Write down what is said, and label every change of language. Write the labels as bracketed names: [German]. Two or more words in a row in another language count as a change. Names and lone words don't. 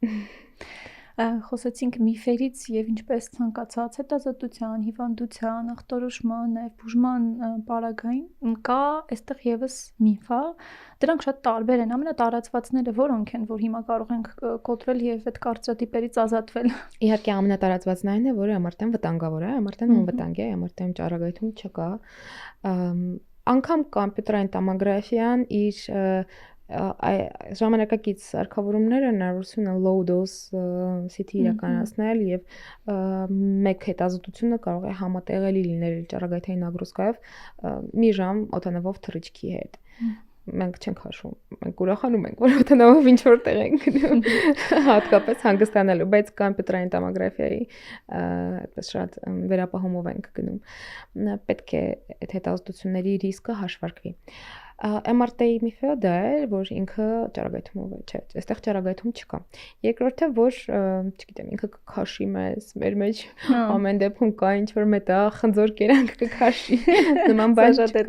[Armenian] Խոսեցինք միֆերից եւ ինչպես ցանկացած հետազոտության, հիվանդության, ախտորոշման, նաեւ բուժման պարագային կա այստեղ եւս միֆ է։ Դրանք շատ տարբեր են, ամենատարածվածները որոնք են, որ հիմա կարող ենք կոտրել եւ այդ կարծրատիպերից ազատվել։ Իհարկե ամենատարածվածն այն է, որ MRT-ն վտանգավոր է, MRT-ն անվտանգ է, MRT-ում ճառագայթում չկա։ Անկամ կոմպյուտերային տոմոգրաֆիան իր ժամանակակից սարքավորումները հնարավորություն են [English] low dose CT [Armenian] իրականացնել եւ մեկ հետազոտությունը կարող է համատեղելի լինել ճառագայթային նագրոսկայով մի ժամ օդանավով թռիչքի հետ։ Մենք չենք հաշվում, մենք ուրախանում ենք, որ օդանավով ինչ որ տեղ ենք գնում, հատկապես հանգստանալու, բայց կոմպյուտերային տոմոգրաֆիայի այդպես շատ վերապահումով ենք գնում։ Պետք է այդ հետազոտությունների ռիսկը հաշվարկվի։ MRT-ի միֆը դա է, որ ինքը ճառագայթումով է, չէ, այստեղ ճառագայթում չկա։ Երկրորդը, որ, չգիտեմ, ինքը կքաշի մեզ, մեր մեջ ամեն դեպքում կա ինչ որ մետաղ, խնձոր կերանք կքաշի, նման բան չկա։